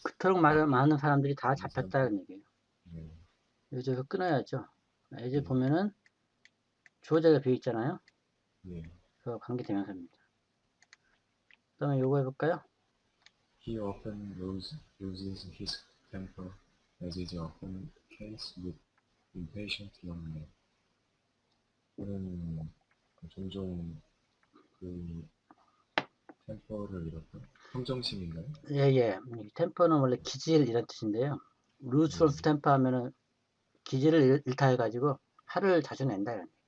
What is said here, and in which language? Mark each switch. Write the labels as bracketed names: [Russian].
[Korean] 그토록 많은 사람들이 다 잡혔다는 얘기예요. 네. 여기서 끊어야죠. 이제 네. 보면은 주어자가 비어 있잖아요. 예. 그래서 관계대명사입니다. 그 다음에 요거 해볼까요? [English] He often loses his temper, as is often the case with impatient young men. [Korean] 그는 종종 그 템퍼를 잃었다. 평정심인가요? 예. 이 템퍼는 원래 기질 이런 뜻인데요. lose of temper 하면은 기질을 잃다 해가지고 화를 자주 낸다.